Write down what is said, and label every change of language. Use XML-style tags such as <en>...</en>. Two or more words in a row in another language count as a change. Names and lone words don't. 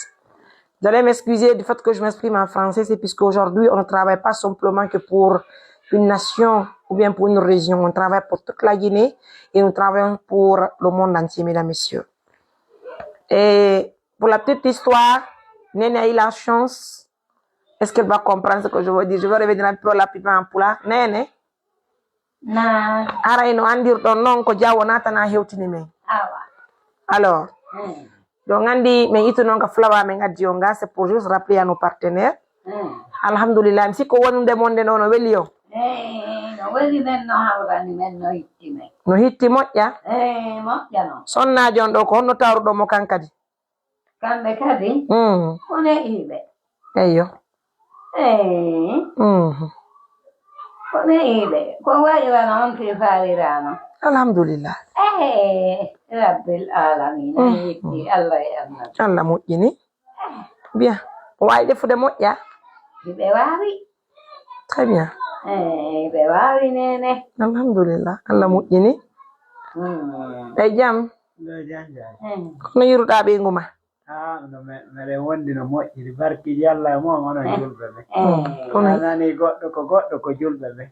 <fr>Vous allez m'excuser du fait que je m'exprime en français, c'est puisque aujourd'hui on ne travaille pas simplement que pour une nation ou bien pour une région. On travaille pour toute la Guinée et nous travaillons pour le monde entier, mesdames, messieurs. Et pour la petite histoire, Néné a eu la chance. Est-ce qu'elle va comprendre ce que je veux dire? Je vais revenir un peu rapidement en pula. Néné?</fr> <ff>Na. Ara ino andir don non ko jawo nata na hewtini men. Awa.</ff> <fr>Alors, donc</fr> <ff>andi men itu non ka flawa men addi onga,</ff> <fr>c'est pour juste rappeler à nos partenaires.</fr> <ff>Alhamdulillah, si ko wonde monde non no weli yo. No weli men no hawrani men no hitti men. No hitti moƴƴa? Moƴƴa no. Sonnajo on ɗo ko honno tawruɗo mo kankadi? Kamɓe kadi wone iɓe. Eyyo. Wone iɓe. Ko waɗirano on ke faalirano. Alhamdulillah.</ff> <ar>رب العالمين</ar> <ff>hitti Allah e Allah. Allah moƴƴini. Bien. O wawi defude moƴƴa? Ɓe wawi.</ff> <fr>Très bien.</fr> <ff>Ɓe wawi nene. Alhamdulillah. Allah moƴƴini. Ɓe jam. Kono yiruɗa ɓeygu ma? No meɗen wondi no moƴƴiri barkiji Allah e mon onon julɓe ɓe. Anani goɗɗo ko julɓe ɓe.</ff>